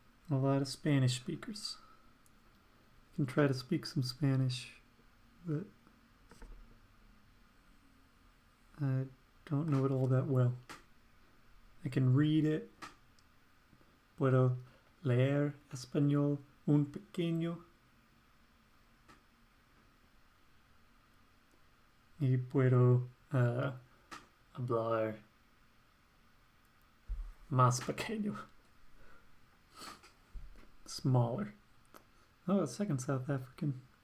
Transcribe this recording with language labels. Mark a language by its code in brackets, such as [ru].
[en] A lot of Spanish speakers. I can try to speak some Spanish, but I don't know it all that well. I can read it. [es] Puedo leer español un pequeño. Y puedo hablar más pequeño. [en] Smaller. Oh, a second South African.